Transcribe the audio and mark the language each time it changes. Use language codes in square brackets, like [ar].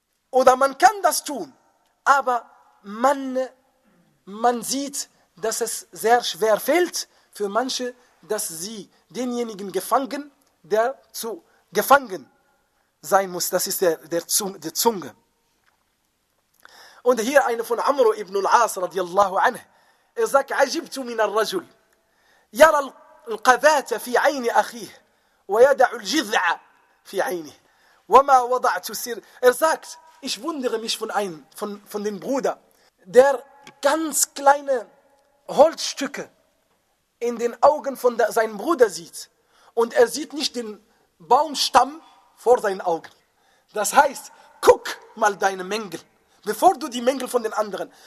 [de] Oder man kann das tun, aber man sieht, dass es sehr schwer fällt für manche, dass sie denjenigen gefangen, der zu gefangen sein muss. Das ist der Zunge. Und hier eine von Amr ibn al-As radiallahu anhu. Er sagt, [ar] عجبت من الرجل يرى القذاة في عين أخيه ويدع الجذع في عينه وما وضعت سر. [de] Er sagt, ich wundere mich von dem Bruder, der ganz kleine Holzstücke in den Augen von seinem Bruder sieht und er sieht nicht den Baumstamm vor seinen Augen. Das heißt, guck mal deine Mängel, bevor du die Mängel von den anderen.